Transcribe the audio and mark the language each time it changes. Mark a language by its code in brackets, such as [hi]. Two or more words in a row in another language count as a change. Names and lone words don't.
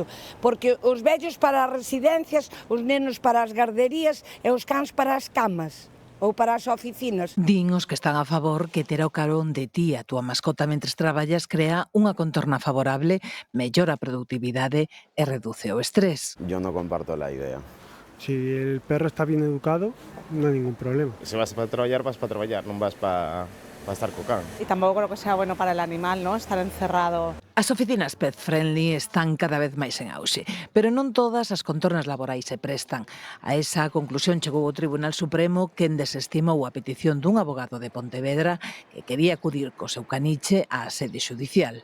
[gl] Porque os vellos para as residencias, os nenos para as garderías e os cans para as camas. Ou para as oficinas. Din os que están a favor que ter ao carón de ti a túa mascota mentres traballas crea unha contorna favorable, mellora a productividade e reduce o estrés. [es] Yo no comparto la idea. Si el perro está bien educado, no hay ningún problema. [gl] Se vas para traballar, non vas para estar co can. E tampouco [es] creo que sea bueno para el animal, ¿no? Estar encerrado. [gl] As oficinas [en] pet friendly [gl] están cada vez máis en auxe, pero non todas as contornas laborais se prestan. A esa conclusión chegou o Tribunal Supremo, quen desestimou a petición dun abogado de Pontevedra que quería acudir co seu caniche á sede xudicial.